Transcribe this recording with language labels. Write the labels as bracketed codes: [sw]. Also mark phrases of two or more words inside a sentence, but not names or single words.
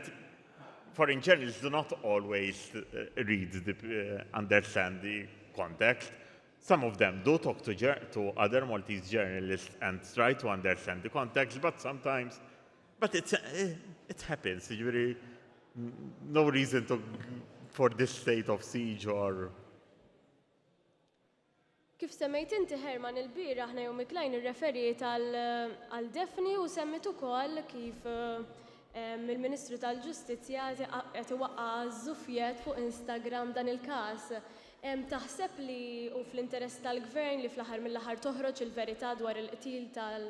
[en] Foreign journalists do not always understand the context. Some of them do talk to other Maltese journalists and try to understand the context, but sometimes, it happens. Usually, no reason for this state of siege or. [mt] Kif semmejt inti Herman il-bieraħ Naomi Klein irreferiet għal Daphne u semmit ukoll kif il-Ministru tal-Ġustizzja qed iwaqqa' żufjet fuq Instagram dan il-każ. Taħseb li hu fl-interess tal-Gvern li fl-aħħar mill-aħħar toħroġ il-verità dwar il-qtil tal.